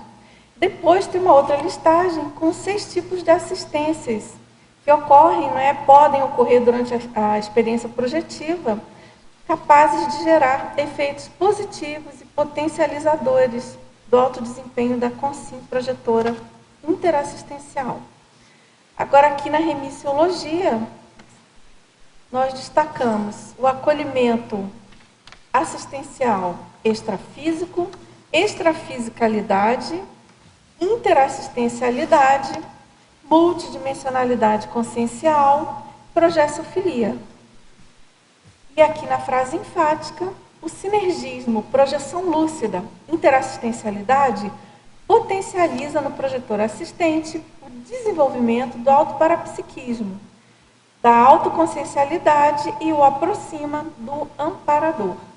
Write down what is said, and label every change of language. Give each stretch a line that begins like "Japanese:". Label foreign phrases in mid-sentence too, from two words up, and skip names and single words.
Portuguese: Depois tem uma outra listagem com 6 tipos de assistências que ocorrem, podem ocorrer durante a experiência projetiva, capazes de gerar efeitos positivos e potencializadores do alto desempenho da consim projetora interassistencial. Agora, aqui na remissiologia, nós destacamos o acolhimento assistencial extrafísico, extrafisicalidade, interassistencialidade, multidimensionalidade consciencial, progessofilia. E aqui na frase enfática, o sinergismo, projeção lúcida, interassistencialidade, potencializa no projetor assistente o desenvolvimento do autoparapsiquismo, da autoconsciencialidade e o aproxima do amparador.